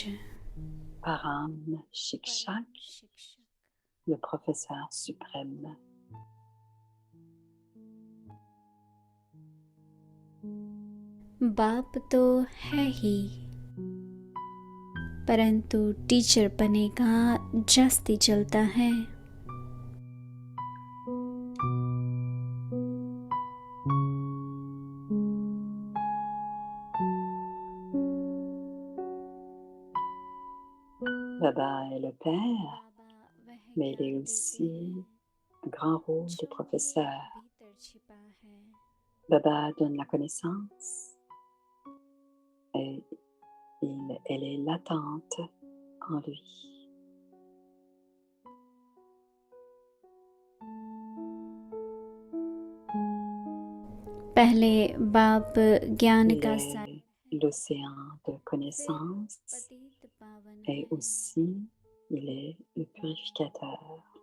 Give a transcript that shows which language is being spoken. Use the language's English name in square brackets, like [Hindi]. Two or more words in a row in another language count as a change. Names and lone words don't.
[Hindi] परम शिक्षक, [French] le professeur suprême. [Hindi] बाप तो है ही परंतु टीचर बनेगा जास्ती चलता है। [French] Baba est le père, [Hindi] बाबा वह [French] mais il est [Hindi] ज्ञान देते [French] aussi [Hindi] हैं [French] un grand rôle de [Hindi] जो मेरे [French] professeur. [Hindi] भीतर छिपा है। [French] Baba donne la connaissance et elle est latente en lui. [Hindi] पहले बाप ज्ञान [French] Il [Hindi] का [French] est [Hindi] सागर [French] l'océan de [Hindi] फिर [French] connaissance [Hindi] पतित पावन [French] et [Hindi] है। [French] aussi il est le purificateur.